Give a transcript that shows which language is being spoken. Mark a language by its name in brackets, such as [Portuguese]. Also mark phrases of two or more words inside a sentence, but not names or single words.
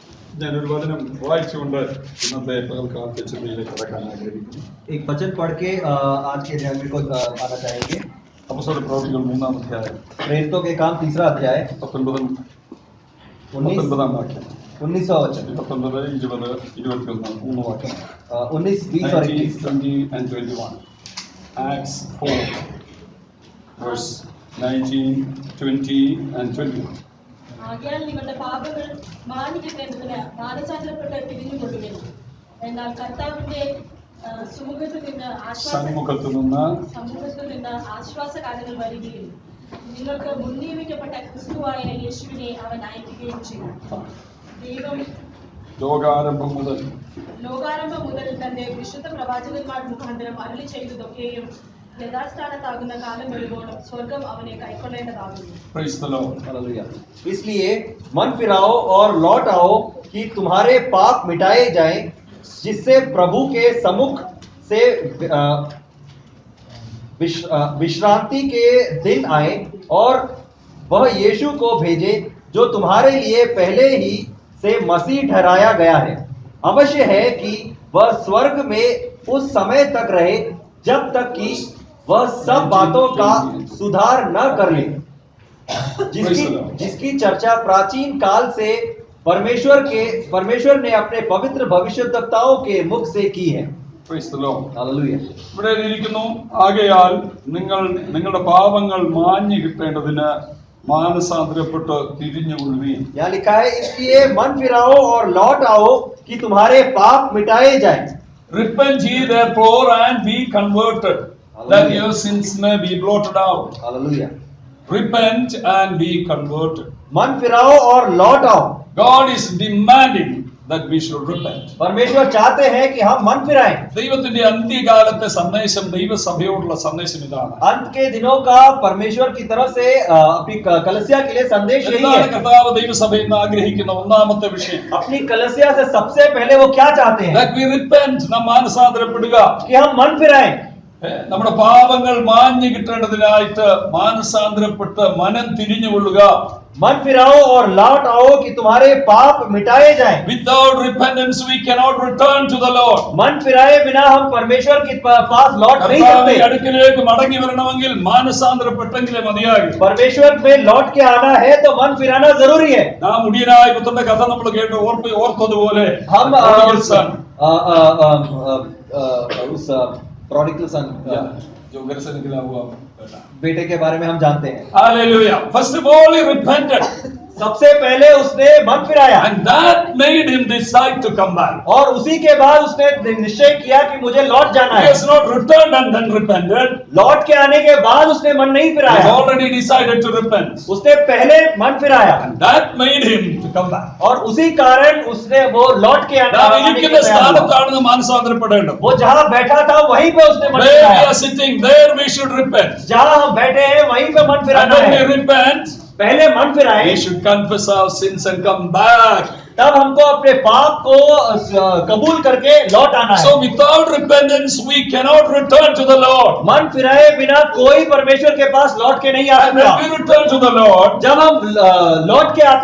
[Malayalam] ഞാനൊരു വചനം വായിച്ചുകൊണ്ട് ഇന്നത്തെ പകൽക്കാലത്തെ ചിന്തയിലേക്ക് കടക്കാൻ ആഗ്രഹിക്കുന്നു. [Hindi] एक वचन पढ़ के आज के ध्यान को आना चाहेंगे। [Malayalam] അപ്പോസ്തല പ്രവൃത്തികൾ 3-ാം അധ്യായം [Hindi] प्रेरितों के काम 3रा अध्याय [Malayalam] 19-ാം വാക്യം [Hindi] 19वां वचन [Malayalam] 19, 20, 21 3 വാക്യം [Hindi] 19, 20 और 21 [English] 20 and 21. Acts 4 verse 19, 20 and 21. [Malayalam] ആകയാൽ നിങ്ങളുടെ പാപങ്ങൾ മാനിക്കേണ്ടതിന് മാനസാന്തരപ്പെട്ട് തിരിഞ്ഞുകൊള്ളുവിൻ. എന്നാൽ കർത്താവിന്റെ സമ്മുഖത്തു നിന്ന് ആശ്വാസകാലങ്ങൾ വരികയും നിങ്ങൾക്ക് മുൻനിയമിക്കപ്പെട്ട ക്രിസ്തുവായ യേശുവിനെ അവൻ അയക്കുകയും ചെയ്യും. ദൈവം ലോകാരംഭം മുതൽ തന്റെ വിശുദ്ധ പ്രവാചകന്മാർ മുഖാന്തരം അരുളി ചെയ്തതൊക്കെയും യഥാസ്ഥാനത്താകുന്ന കാലം വരുമ്പോഴും സ്വർഗം അവനെ കൈക്കൊള്ളേണ്ടതാകുന്നു. [Hindi] इसलिए मन फिराओ और लौट आओ कि तुम्हारे पाप मिटाए जाएं, जिससे प्रभु के सम्मुख से विश्रांति के दिन आए और वह यीशु को भेजे जो तुम्हारे लिए पहले ही से मसीह ठहराया गया है। अवश्य है कि वह स्वर्ग में उस समय तक रहे जब तक कि वह सब बातों का सुधार न कर ले, जिसकी चर्चा प्राचीन काल से परमेश्वर ने अपने पवित्र भविष्यद्वक्ताओं के मुख से की है। [Malayalam] ഇവിടെ ഇരിക്കുന്നു. ആകയാൽ നിങ്ങളുടെ പാപങ്ങൾ മാഞ്ഞു കിട്ടേണ്ടതിന് മാനസാന്തരപ്പെട്ട് തിരിഞ്ഞുകൊള്ളുവീൻ. [Hindi] यहाँ लिखा है, इसलिए मन फिराओ और लौट आओ कि तुम्हारे पाप मिटाए जाएं. [English] Repent ye therefore and be converted, that your sins may be blotted out. [Hindi] हालेलुया. [English] Repent and be converted. [Hindi] मन फिराओ और लौट आओ. [English] God is demanding that we should repent. [Hindi] परमेश्वर चाहते हैं कि हम मन फिराएं. [Malayalam] ദൈവത്തിന്റെ അന്ത്യകാലത്തെ സന്ദേശം, ദൈവസഭയോടുള്ള സന്ദേശം ഇതാണ്. [Hindi] अंत के दिनों का परमेश्वर की तरफ से अपनी कलीसिया के लिए संदेश यही है. [Malayalam] കർത്താവ് ദൈവസഭയിൽ നിന്ന് ആഗ്രഹിക്കുന്ന ഒന്നാമത്തെ വിഷയം, [Hindi] अपनी कलीसिया से सबसे पहले वो क्या चाहते हैं? [English] that we repent, [Malayalam] നാം മാനസാന്തരപ്പെടുക. [Hindi] कि हम मन फिराएं. [Malayalam] നമ്മുടെ പാപങ്ങൾ മാഞ്ഞു കിട്ടേണ്ടതിനായിട്ട് മാനസാന്തരപ്പെട്ട് മനം തിരിഞ്ഞുകൊള്ളുക. [Hindi] मन फिराओ और लौट आओ कि तुम्हारे पाप मिटाए जाएं. [English] Without repentance we cannot return to the Lord. [Hindi] मन फिराए बिना हम परमेश्वर के पास लौट नहीं सकते. [Malayalam] അടുക്കലേക്ക് മടങ്ങി വരണമെങ്കിൽ മാനസാന്തരപ്പെട്ടെങ്കിലേ മതിയാകും. [Hindi] परमेश्वर में लौट के आना है तो मन फिराना जरूरी है. [Malayalam] നാം മുടിയനായ പുത്രന്റെ കഥ നമ്മൾ കേട്ട് ഓർത്തതുപോലെ [Hindi] हम उस [English] prodigal son [Hindi] जो घर से निकला हुआ बेटे के बारे में हम जानते हैं. हालेलुया. [English] First of all he repented. [Hindi] सबसे पहले उसने मन फिराया. [English] And that made him decide to come back. [Hindi] और उसी के बाद उसने निश्चय किया कि मुझे लौट जाना [English] He [Hindi] है. [English] has not returned and then repented. [Hindi] लौट के आने के बाद उसने मन नहीं [English] He [Hindi] फिराया. [English] has already decided to repent. [Hindi] उसने पहले मन फिराया. [English] And that made him to come back. [Hindi] और उसी कारण उसने वो लौट के आने [Malayalam] നാം [Hindi] के [Malayalam] ഇരിക്കുന്ന [Hindi] तैयार हुआ. [Malayalam] സ്ഥാനത്താണ് മാനസാന്തരപ്പെടേണ്ടത്. [Hindi] वो जहाँ बैठा था वहीं पे उसने मन [English] Where we [Hindi] फिराया. [English] are sitting, there we should repent. [Hindi] जहाँ हम बैठे हैं वहीं पे मन [English] And [Hindi] फिराना [English] when we [Hindi] है. [English] repent, [Hindi] पहले मन फिराए, [English] we should confess our sins and come back. [Hindi] तब हमको अपने पाप को कबूल करके लौट आना है. [English] So without repentance we cannot return to the Lord. [Hindi] मन फिराए बिना कोई परमेश्वर के पास लौट के नहीं आ [English] And when we [Hindi] सकता. [English] return to the Lord, [Hindi] जब हम लौट के आते